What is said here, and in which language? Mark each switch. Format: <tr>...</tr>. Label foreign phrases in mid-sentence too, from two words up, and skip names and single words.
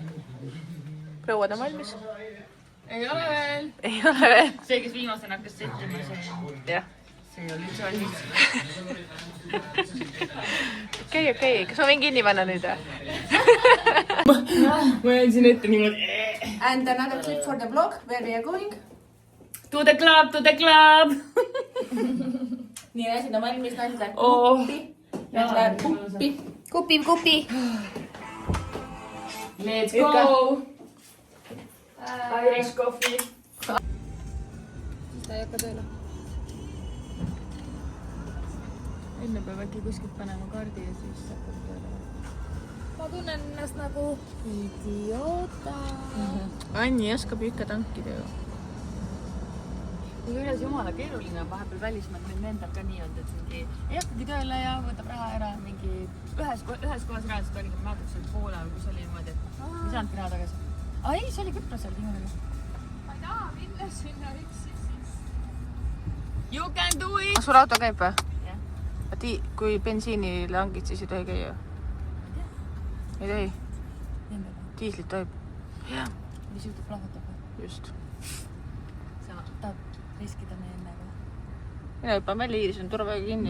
<et>Prouad on valmis? ei ole veel. Ei ole veel. see, kes viimasena hakkas settima, Jah. see oli üldse valmis. Okei. Kas ma võin kinni panna nüüd? ma jäin siin ette niimoodi.</et> <en>And another clip for the vlog. Where we are going? To the club, to the club!</en> <et>Nii, asjad on valmis, naised läheb Oh. puppi. kupi.</et> <en>Let's go! Irish coffee.</en> <et>ta ei hakka tööle. enne peab äkki kuskilt panema kaardi ja siis hakkab tööle. ma tunnen ennast nagu idioota. Anni oskab ju ikka tankida ju. Kusjuures jumala keeruline on vahepeal välismaal, meil endal ka nii olnud, et mingi ei hakkagi tööle ja võtab raha ära mingi ühes kohas reaalselt oli, kui ma vaatasin seal Poola, kus oli niimoodi, et ei saanudki raha tagasi. Ei, see oli Küprosel viimane. ma ei taha minna sinna üksi siis.</et> <en>You can do it!</en> <et>Sul auto käib või? Jah. Kui bensiini langid, siis ei tohi käia? Ei tohi? Diislit tohib? Jah. Mis juhtub, plahvatab või? Just. Sa tahad riskida meie ennega? Mina hüppan välja, Iiris on turvaga kinni.</et>